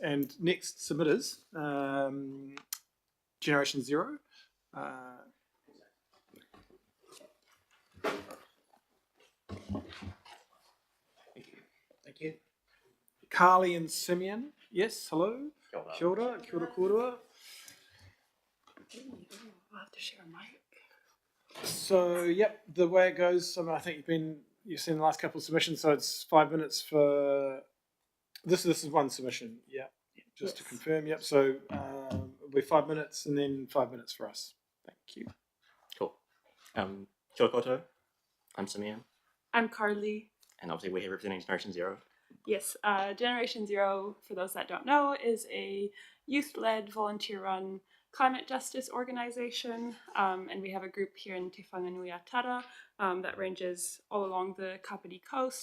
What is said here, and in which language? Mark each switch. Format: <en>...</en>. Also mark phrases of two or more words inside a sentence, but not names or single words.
<en>And next submitters, Generation Zero. Thank you. Carly and Simeon. Yes, hello.</en> <mi>Kia ora. Kia ora korua.</mi> <en>I'll have to share a mic. So, yep, the way it goes, I think you've seen the last couple of submissions, so it's 5 minutes for this is one submission, just to confirm, yep. So it'll be 5 minutes and then 5 minutes for us. Thank you. Cool.</en> <mi>Kia ora koutou.</mi> <en>I'm Simeon. I'm Carly. And obviously we're here representing Generation Zero. Yes, Generation Zero, for those that don't know, is a youth-led, volunteer-run climate justice organization, and we have a group here in Te Whanganui-a-Tara that ranges all along the Kapiti Coast.</en>